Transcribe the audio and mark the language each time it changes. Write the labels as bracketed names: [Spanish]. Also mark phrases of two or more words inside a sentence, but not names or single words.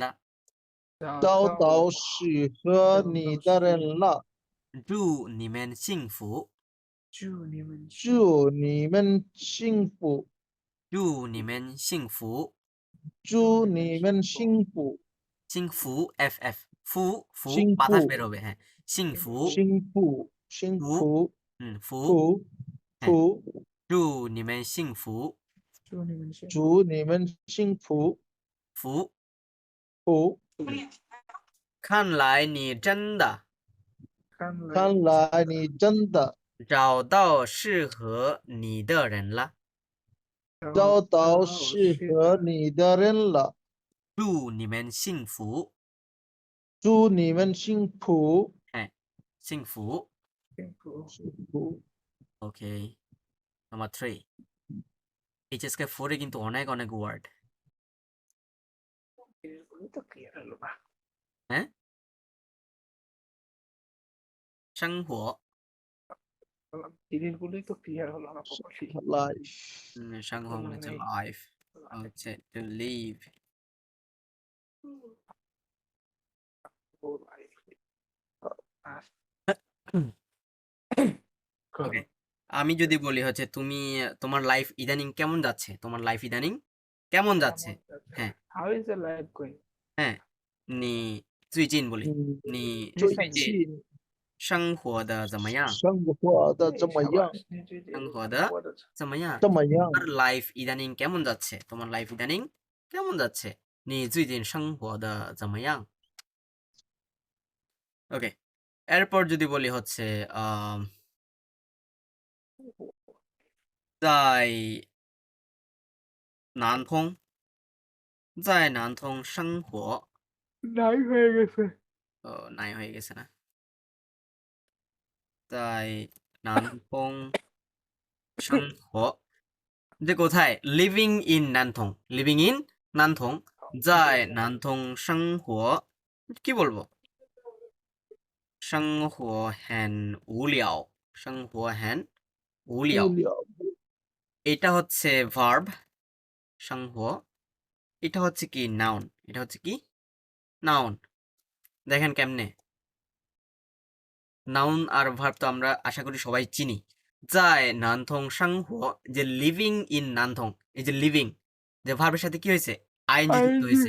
[Chinese] 找到适合你的人了。祝你们幸福，祝你们幸福，祝你们幸福，祝你们幸福，幸福 FF 福福幸福 [Bangla] বাতাস বের হবে, [Chinese] 幸福幸福，幸福，福福，福，祝你们幸福，祝你们幸福，福。福。看来你真的看来你真的找到适合你的人了，找到适合你的人了。祝你们幸福，祝你们幸福，幸福。幸福。 [Bangla] ওকে, নাম্বার 3, এইচএসকে 4-এ কিন্তু অনেক অনেক ওয়ার্ড। হ্যাঁ, [Chinese] 生活 [Bangla] জিনিসগুলোই তো ক্লিয়ার হলো না প্রপারলি লাইফ, 生活 মানে হচ্ছে লাইফ, হচ্ছে [English] to live. [Bangla] ওকে, আমি যদি বলি হচ্ছে তুমি তোমার লাইফ ইদানিং কেমন যাচ্ছে, তোমার লাইফ ইদানিং কেমন যাচ্ছে? হ্যাঁ, [English] How is the life going? [Bangla] হ্যাঁ, [Chinese] 你最近不理你最近生活的怎么样？生活的怎么样？生活的怎么样？怎么样？ [Bangla] তোমার লাইফ ইদানিং কেমন যাচ্ছে? তোমার লাইফ ইদানিং কেমন যাচ্ছে? [Chinese] 你最近生活的怎么样? [Bangla] ওকে, এরপর যদি বলি হচ্ছে [Chinese] 在南通生活 [Bangla] নাই হয়ে গেছে নাই হয়ে গেছে না, [Chinese] 在南通生活 [Bangla] যে কোথায়? [English] living in Nantong, living in Nantong, [Chinese] 在南通生活 [Bangla] কি বলবো? [Chinese] 生活很无聊, 生活很无聊, 无聊， [Bangla] এটা হচ্ছে ভার্ব 生活 এটা হচ্ছে কি নাউন, এটা হচ্ছে কি নাউন। দেখেন কেমনে নাউন আর ভার্ব তো আমরা আশা করি সবাই চিনি। যায় নানথং সাংহো, যে [English] living in Nantong, [Bangla] এই যে লিভিং যে ভার্বের সাথে কি হয়েছে আইএনজি যুক্ত হয়েছে।